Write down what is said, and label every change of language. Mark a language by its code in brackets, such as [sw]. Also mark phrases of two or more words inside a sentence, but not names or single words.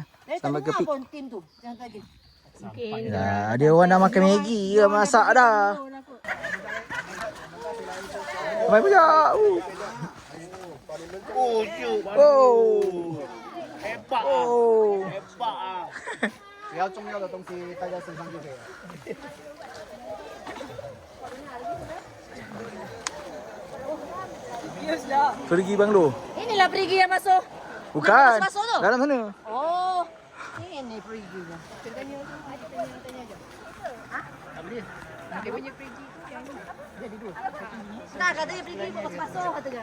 [ms] Sampai ke peak. pun tim tu. Jangan lagi. Dah, dia orang dah makan Maggi ke masak dah. Sampai puncak. Oh. Hebat Oh. Hebat ah. [zh] 比较重要的东西带在身上就可以了。 [ms] Pergi banglo. Inilah perigi yang masuk. Bukan. Masuk tu? Dalam sana. Oh. Ini perigi lah. Nah, katanya perigi masuk katanya.